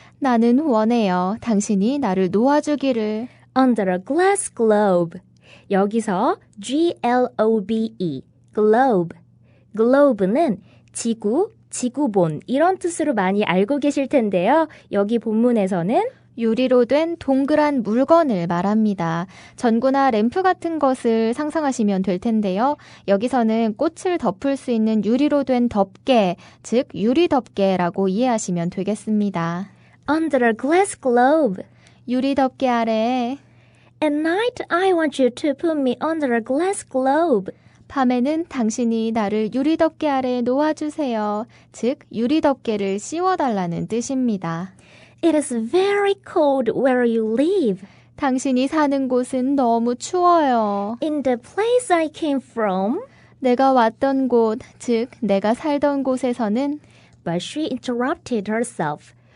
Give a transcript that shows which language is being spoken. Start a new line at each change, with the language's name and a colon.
Korean: 나는 원해요. 당신이 나를 놓아주기를.
English: under a glass globe.
Korean: 여기서 G-L-O-B-E, globe. globe는 지구, 지구본 이런 뜻으로 많이 알고 계실 텐데요. 여기 본문에서는 유리로 된 동그란 물건을 말합니다. 전구나 램프 같은 것을 상상하시면 될 텐데요. 여기서는 꽃을 덮을 수 있는 유리로 된 덮개, 즉 유리 덮개라고 이해하시면 되겠습니다.
English: under a glass globe.
Korean: 유리 덮개 아래에
English: At night, I want you to put me under a glass globe.
Korean: 밤에는 당신이 나를 유리 덮개 아래에 놓아주세요. 즉 유리 덮개를 씌워달라는 뜻입니다.
English: It is very cold where you live.
Korean: 당신이 사는 곳은 너무 추워요.
English: In the place I came from.
Korean: 내가 왔던 곳, 즉 내가 살던 곳에서는
English: But she interrupted herself.